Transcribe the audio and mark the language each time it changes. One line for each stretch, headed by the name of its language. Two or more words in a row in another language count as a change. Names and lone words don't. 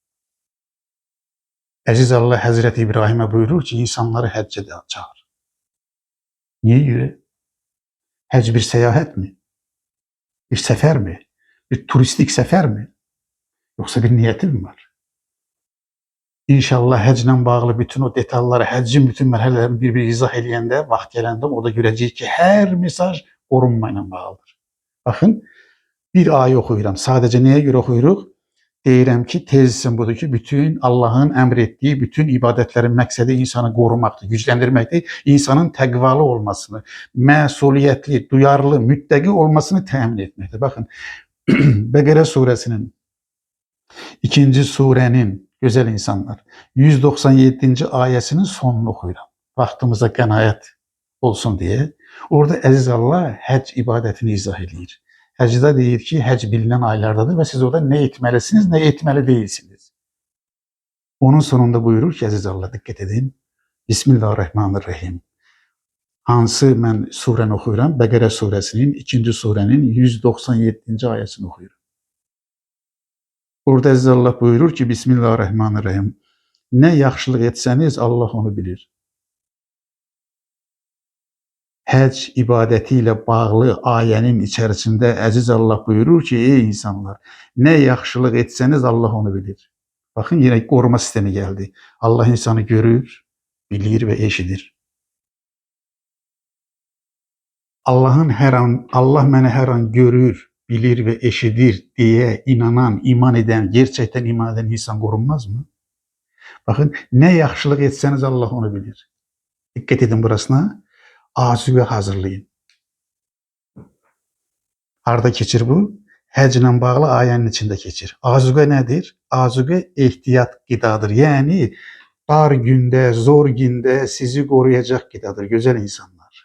Turkish: Aziz Allah Hazreti İbrahim'e buyurur ki insanları həcce de çağır. Niye göre? Hac bir seyahat mi? Bir sefer mi? Bir turistik sefer mi? Yoksa bir niyeti mi var?
Azerbaijani: İnşallah həclə bağlı bütün o detalları, həccin bütün mərhələlərini bir-bir izah eləyəndə, vaxt gələndə orada görəcəyik ki, hər mesaj qorunma ilə bağlıdır. Baxın, bir ayı oxuyuram. Sadəcə nəyə görə oxuyuruq? Deyirəm ki, tezisi budur ki, bütün Allah'ın əmr etdiyi bütün ibadətlərin məqsədi insanı qorumaqdır, gücləndirməkdir, insanın təqvalı olmasını, məsuliyyətli, duyarlı, müttəqi olmasını təmin etməkdir. Baxın,
Turkish: Bekara suresinin 2. surenin güzel insanlar 197. ayesinin sonunu okuyuram. Vaktimize
Azerbaijani: qənaət olsun
Turkish: diye.
Azerbaijani: Orada aziz Allah hac ibadetini izah edir. Həcdə deyir ki, hac
Turkish: bilinen aylardadır ve
Azerbaijani: siz orada ne etməlisiniz, ne etməli değilsiniz.
Turkish: Onun sonunda buyurur ki aziz Allah dikkat edin.
Arabic: Bismillahirrahmanirrahim.
Azerbaijani: Hansı mən surəni oxuyuram?
Turkish: Bekara suresinin 2. surenin 197. ayesini oxuyuram. Orada aziz Allah buyurur ki Bismillahirrahmanirrahim.
Azerbaijani: Ne yaxşılıq etsəniz Allah onu bilir.
Turkish: Hac ibadetiyle bağlı ayenin içerisinde aziz Allah buyurur ki ey insanlar
Azerbaijani: ne yaxşılıq etsəniz Allah onu bilir.
Turkish: Bakın yine koruma sistemi geldi. Allah insanı görür, bilir ve eşidir. Allah məni hər an görür, bilir ve eşidir diye inanan, iman eden, gerçekten iman eden insan korunmaz mı?
Azerbaijani: Bakın ne yaxşılıq etsəniz Allah onu bilir.
Turkish: Dikkat edin burasına. Azuqə hazırlayın.
Azerbaijani: Harda keçir bu? Həclə bağlı ayənin içində keçir. Azuqə nədir? Azuqə ehtiyat qidadır. Yəni dar gündə, zor gündə sizi qoruyacaq qidadır, gözəl insanlar.